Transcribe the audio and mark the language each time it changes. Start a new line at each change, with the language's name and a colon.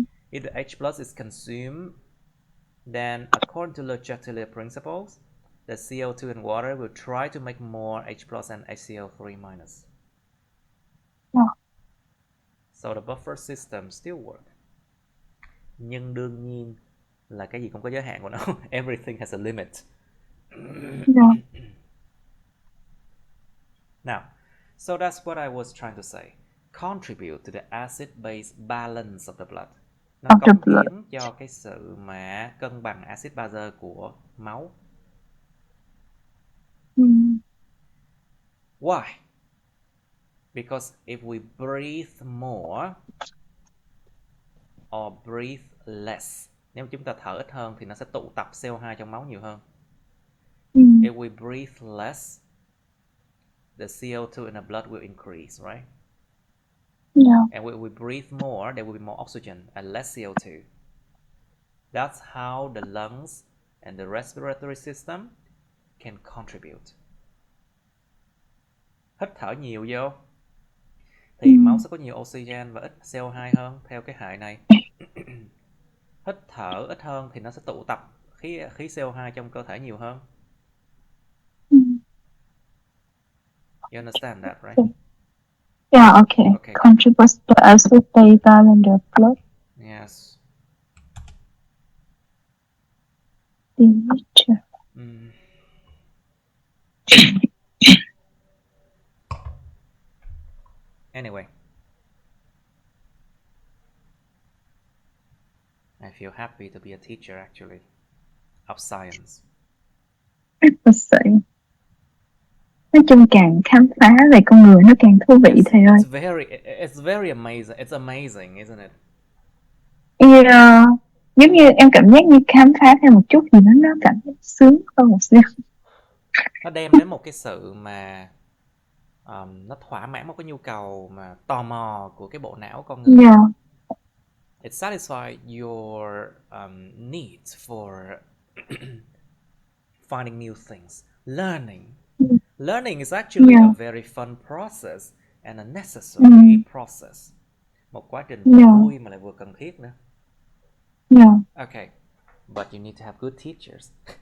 English: If the H plus is consumed, then according to Le Chatelier principles, the CO2 and water will try to make more H plus and HCO3 minus. So the buffer system still work.
Vietnamese: Nhưng đương nhiên là cái gì cũng có giới hạn của nó.
English: Everything has a limit. Now, so that's what I was trying to say. Contribute to the acid-base balance of the blood.
Vietnamese: Nó cống hiến cho cái sự mà cân bằng axit bazơ của máu.
English: Why? Because if we breathe more or breathe less,
Vietnamese: nếu chúng ta thở ít hơn thì nó sẽ tụ tập CO2 trong máu nhiều hơn.
English: If we breathe less, the CO2 in the blood will increase, right? And when we breathe more, there will be more oxygen and less CO2. That's how the lungs and the respiratory system can contribute.
Vietnamese: Hít thở nhiều vô thì máu sẽ có nhiều oxygen và ít CO2 hơn theo cái hệ này. Hít thở ít hơn thì nó sẽ tụ tập khí CO2 trong cơ thể nhiều hơn.
English: You understand that, right? Yeah, okay. Okay, Contributes to acetate in the blood. yes. Temperature. Anyway, I feel happy to be a teacher actually of science. Let's see.
Vietnamese: Nói chung càng khám phá về con người nó càng thú vị thầy ơi.
English: It's very amazing. It's amazing, isn't it? Yeah.
Vietnamese: Giống như em cảm giác như khám phá thêm một chút gì đó nó cảm giác sướng hơn một xíu. Nó đem đến một cái sự mà nó thỏa mãn một cái nhu cầu mà tò mò của cái bộ não con người.
English: Yeah. It satisfies your needs for finding new things, learning. Learning is actually a very fun process and a necessary process.
Vietnamese: Một quá trình vừa vui mà lại vừa cần thiết nữa.
English: Yeah. Okay, but you need to have good teachers.